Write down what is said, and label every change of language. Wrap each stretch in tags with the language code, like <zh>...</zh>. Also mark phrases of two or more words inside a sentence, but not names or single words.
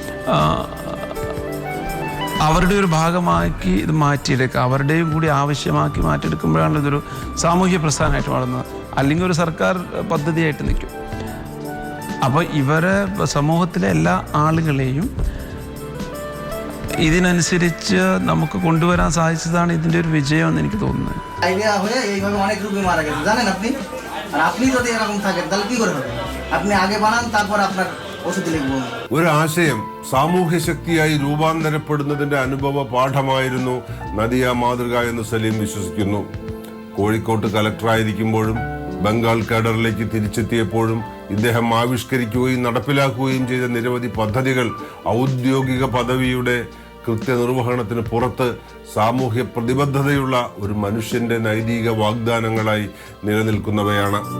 <ml>അവരുടെ ഒരു ഭാഗമാക്കി ഇത് മാറ്റിയെടുക്കുക, അവരുടെയും കൂടി ആവശ്യമാക്കി മാറ്റിയെടുക്കുമ്പോഴാണ് ഇതൊരു സാമൂഹ്യ പ്രസ്ഥാനമായിട്ട് വളർന്നത്. അല്ലെങ്കിൽ ഒരു സർക്കാർ പദ്ധതിയായിട്ട് നിൽക്കും. അപ്പോൾ ഇവരെ സമൂഹത്തിലെ എല്ലാ ആളുകളെയും ഇതിനനുസരിച്ച് നമുക്ക് കൊണ്ടുവരാൻ സാധിച്ചതാണ് ഇതിൻ്റെ ഒരു വിജയം എന്ന് എനിക്ക് തോന്നുന്നത്.</ml> <bn>আইডিয়া হয়ে এইভাবে অনেক রোগী মারা গেছে জানেন আপনি। আর আপনি যদি এরকম থাকেন তাহলে কি করে হবে? আপনি আগে বানান, তারপর আপনার ওষুধ লিখবো।</bn> <ml>ഒരു ആശയം സാമൂഹ്യ ശക്തിയായി രൂപാന്തരപ്പെടുന്നതിന്റെ അനുഭവ പാഠമായിരുന്നു നദിയ മാതൃക എന്ന് സലീം വിശ്വസിക്കുന്നു. കോഴിക്കോട്ട് കലക്ടറായിരിക്കുമ്പോഴും ബംഗാൾ കേഡറിലേക്ക് തിരിച്ചെത്തിയപ്പോഴും ഇദ്ദേഹം ആവിഷ്കരിക്കുകയും നടപ്പിലാക്കുകയും ചെയ്ത നിരവധി പദ്ധതികൾ ഔദ്യോഗിക പദവിയുടെ കൃത്യനിർവഹണത്തിന് പുറത്ത് സാമൂഹ്യ പ്രതിബദ്ധതയുള്ള ഒരു മനുഷ്യന്റെ നൈതിക വാഗ്ദാനങ്ങളായി നിലനിൽക്കുന്നവയാണ്.</ml>